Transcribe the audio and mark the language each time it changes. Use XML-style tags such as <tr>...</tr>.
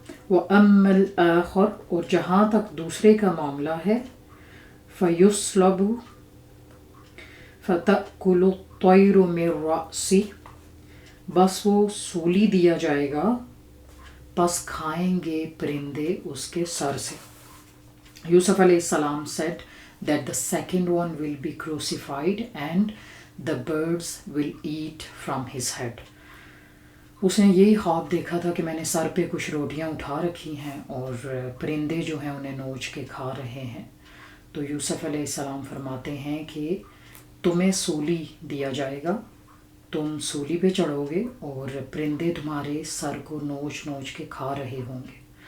<ar>وَأَمَّا الْآخَرُ،</ar> <ur>اور جہاں تک دوسرے کا معاملہ ہے،</ur> <ar>فَيُصْلَبُ فَتَأْكُلُ الطَّيْرُ مِنْ رَأْسِهِ،</ar> <ur>بس وہ سولی دیا جائے گا، پس کھائیں گے پرندے اس کے سر سے.</ur> <en>یوسف علیہ السلام said that the second one will be crucified and the birds will eat from his head.</en> <ur>اس نے یہی خواب دیکھا تھا کہ میں نے سر پہ کچھ روٹیاں اٹھا رکھی ہیں اور پرندے جو ہیں انہیں نوچ کے کھا رہے ہیں. تو یوسف علیہ السلام فرماتے ہیں کہ تمہیں سولی دیا جائے گا، تم سولی پہ چڑھو گے اور پرندے تمہارے سر کو نوچ نوچ کے کھا رہے ہوں گے.</ur>